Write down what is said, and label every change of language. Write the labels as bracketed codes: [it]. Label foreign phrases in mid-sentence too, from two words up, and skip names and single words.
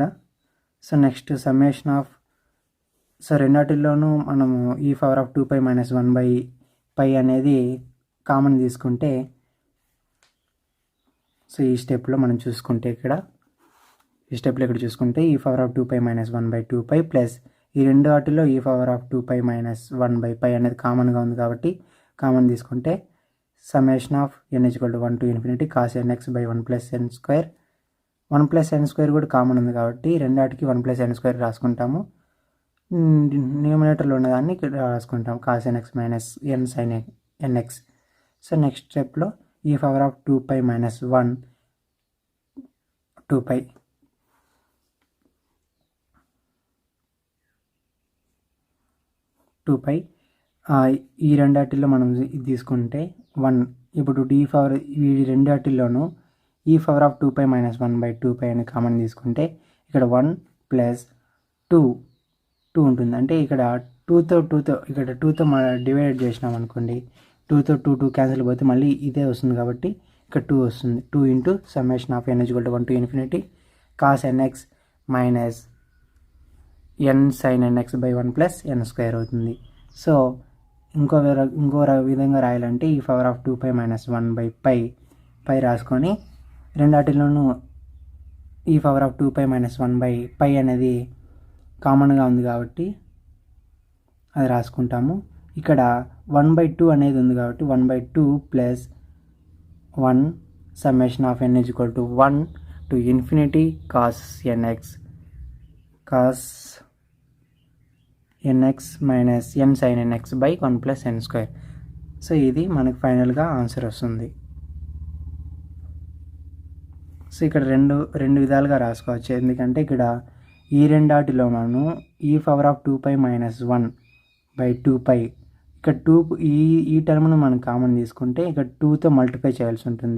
[en] so next summation of so [te] రెండాటిల్లోనూ మనము ఈ [en] power of 2 pi minus 1 by pi [te] అనేది కామన్ తీసుకుంటే సో ఈ స్టెప్లో మనం చూసుకుంటే ఇక్కడ చూసుకుంటే ఈ [en] power of 2 pi minus 1 by 2 pi plus [te] ఈ రెండు వాటిలో ఈ [en] power of 2 pi minus 1 by pi [te] అనేది కామన్గా ఉంది కాబట్టి కామన్ తీసుకుంటే [en] summation of n equal to 1 to infinity cos nx by 1 plus n square 1 plus n square [te] కూడా కామన్ ఉంది కాబట్టి రెండాటికి [en] 1 plus n square [te] రాసుకుంటాము. న్యూమినేటర్లో ఉన్నదాన్ని ఇక్కడ రాసుకుంటాం [en] cos nx minus n sin nx. so next [te] స్టెప్లో ఈ [en] power of 2 pi minus 1 2 pi [te] ఈ రెండాటిల్లో మనం ఇది తీసుకుంటే 1 ఇప్పుడు ఈ రెండాటిల్లోనూ ఈ [en] power of 2 pi minus 1 by 2 pi [te] అని కామన్ తీసుకుంటే ఇక్కడ [en] 1 plus 2 [te] ఉంటుంది. అంటే ఇక్కడ 2తో ఇక్కడ 2తో మనం డివైడ్ చేసినాం అనుకోండి 2తో 2 క్యాన్సిల్ పోతే మళ్ళీ ఇదే వస్తుంది కాబట్టి ఇక్కడ 2 వస్తుంది. [en] 2 into summation of n equal to 1 to infinity cos nx minus n sin nx by 1 plus n square అవుతుంది. [te] సో ఇంకో విధంగా రాయాలంటే ఈ [en] power of 2 pi minus 1 by pi [te] రాసుకొని రెండాటిలోనూ ఈ [en] power of 2 pi minus 1 by pi [te] అనేది కామన్గా ఉంది కాబట్టి అది రాసుకుంటాము. ఇక్కడ 1/2 అనేది ఉంది కాబట్టి [en] 1/2 plus 1 summation of n equal to 1 to infinity cos nx minus n sin nx by 1 plus n square. [te] సో ఇది మనకు [en] finally answer [te] వస్తుంది. సో ఇక్కడ రెండు విధాలుగా రాసుకోవచ్చు. ఎందుకంటే ఇక్కడ ఈ రెండాటిలో మనము [en] e⁻² minus 1 by 2π, [te] ఇక్కడ ఈ టర్మ్ను మనం కామన్ తీసుకుంటే ఇక్కడ 2తో మల్టిప్లై చేయాల్సి ఉంటుంది.